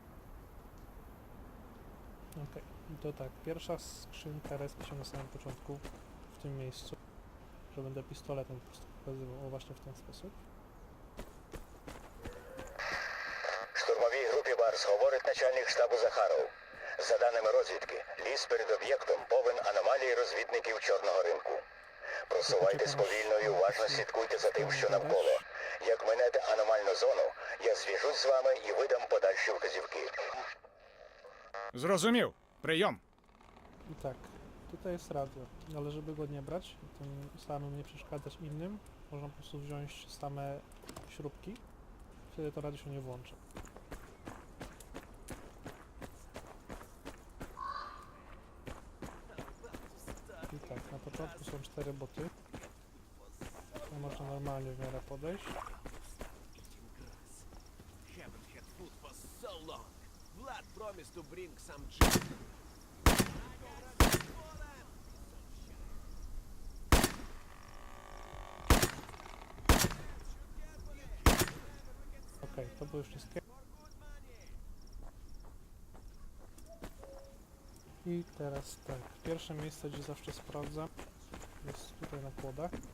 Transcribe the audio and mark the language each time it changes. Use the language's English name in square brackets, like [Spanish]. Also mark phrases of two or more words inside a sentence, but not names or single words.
[Polish] Ok, to tak, pierwsza skrzynka respi się na samym początku, w tym miejscu, że będę pistoletem po prostu pokazywał, o właśnie w ten sposób. [Ukrainian] Штурмовій групі Барс говорить начальник штабу Захаров. За даними розвідки, ліс перед об'єктом повен аномалій розвідників Чорного ринку. Просувайтесь повільно і уважно слідкуйте за тим, що навколо. Як минете аномальну зону, я зв'яжусь з вами і видам подальші вказівки. Зрозумів. Прийом. [Polish] I tak, Tutaj jest radio, ale żeby go nie brać, tym samym nie przeszkadzać innym, można po prostu wziąć same śrubki, wtedy to radio się nie włączy. I tak, na początku są 4 boty. To można normalnie w miarę podejść. [English] Haven't had food for so long. Vlad promised to bring some chicken. [Polish] Okej, to były wszystkie. I teraz tak, pierwsze miejsce, gdzie zawsze sprawdzam, jest tutaj na kłodach.